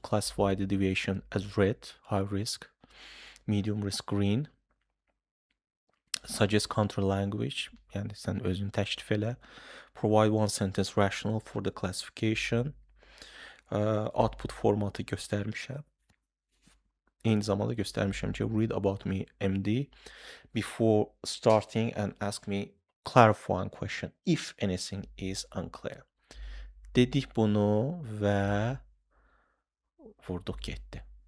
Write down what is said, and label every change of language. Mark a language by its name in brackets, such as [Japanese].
[English] Classify the deviation as red, high risk, medium risk, green. Suggest counter language, [Azerbaijani] yəni sən özünü təklif elə. [English] Provide one sentence rationale for the classification. [Azerbaijani] Output formatı göstərmişəm. Eyni zamanda göstərmişəm ki, [English] read about me MD before starting and ask me clarifying question if anything is unclear. [Azerbaijani] Dedik bunu və vurduq getdi.